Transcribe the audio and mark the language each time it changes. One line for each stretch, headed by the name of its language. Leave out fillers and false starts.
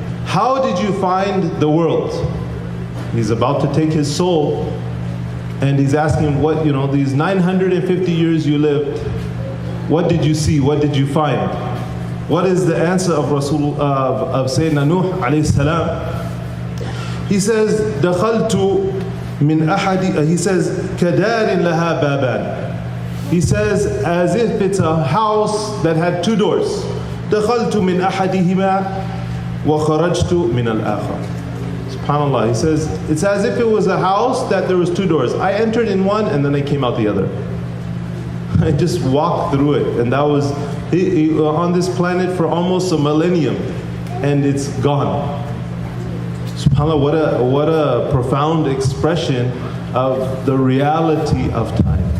English: How did you find the world? He's about to take his soul, and he's asking what, these 950 years you lived, what did you see? What did you find? What is the answer of Sayyidina Nuh alayhi salam? He says,
Arabic: دخلت من أحد,
English: he says,
Arabic: كدار لها بابان.
English: He says, as if it's a house that had two doors.
Arabic: دخلت من أحدهما وخرجت من الآخر.
English: SubhanAllah, he says, it's as if it was a house that there was two doors. I entered in one and then I came out the other. I just walked through it, and that was on this planet for almost a millennium, and it's gone. SubhanAllah, what a profound expression of the reality of time.